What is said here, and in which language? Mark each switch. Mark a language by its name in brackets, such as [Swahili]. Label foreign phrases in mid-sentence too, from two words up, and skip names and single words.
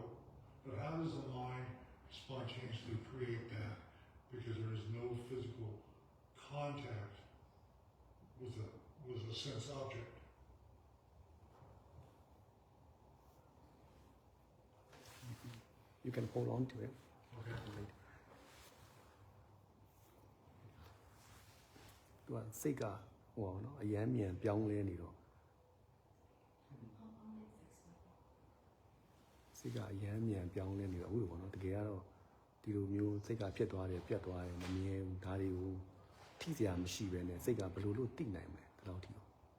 [English] But how does the mind spontaneously create that? Because there is no physical contact with a sense object. You can hold on to it. Okay. [Burmese] သူကစိတ်ကဟိုနော်အယမ်းမြန်ပြောင်းလဲနေတော့စိတ်ကအယမ်းမြန်ပြောင်းလဲနေတော့အခုပေါ့နော်တကယ်ကတော့ဒီလိုမျိုးစိတ်ကဖြစ်သွားတယ်ပြတ်သွားတယ်မမြဲဘူးဒါတွေကိုထိစရာမရှိပဲနဲ့စိတ်ကဘယ်လိုလုပ်သိနိုင်မလဲဒီလောက်ထိတော့